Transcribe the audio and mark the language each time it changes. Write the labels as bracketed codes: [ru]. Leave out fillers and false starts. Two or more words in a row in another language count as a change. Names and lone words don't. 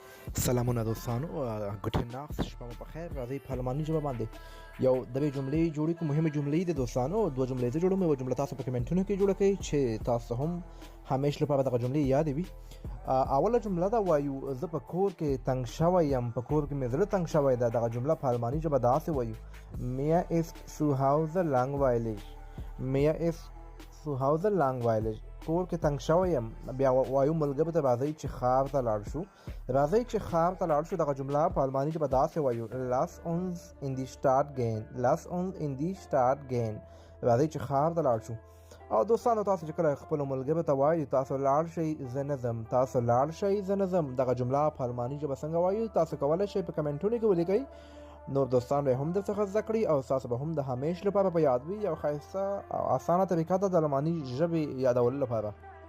[ps] سلامونه دوستانو [de] Gute Nacht [ps] شپه مو په خیر راځي په الماني ژبه باندې یو د جملې جوړې کوم مهمه جملې د دوستانو دوه جملې زه جوړوم یو جمله تاسو په کمنټونو کې جوړه کړئ چې تاسو هم همیش لپاره دغه جملې یاد وي اوله جمله دا وایو زه په کور کې تنگ شوی یم په کور کې مې زړه تنگ شوی ده دغه جمله په الماني ژبه داسې وایو [de] mir ist zu Hause langweilig mir ist zu Hause langweilig [ps] کور کې تنگ شوی یم بیا وایو ملګرو ته راځئ چې ښار ته لاړ شو راځئ چې ښار ته لاړ شو دغه جمله په الماني ژبه داسې وایو lass [de] uns in die Stadt gehen lass uns in die Stadt gehen [ps] راځئ چې ښار ته لاړ شو او دوستانو تاسو چې کله خپلو ملګرو ته وایو تاسو لاړ شئ زه نه ځم تاسو لاړ شئ زه نه ځم دغه جمله په الماني ژبه څنګه وایو تاسو کولی شئ په کمنټونو کې ولیکئ نور دوستان به هم درڅخه زده کړي او تاسو به هم د همیش لپاره په یاد وي یو ښایسته او اسانه طریقه ده د الماني ژبې یادولو لپاره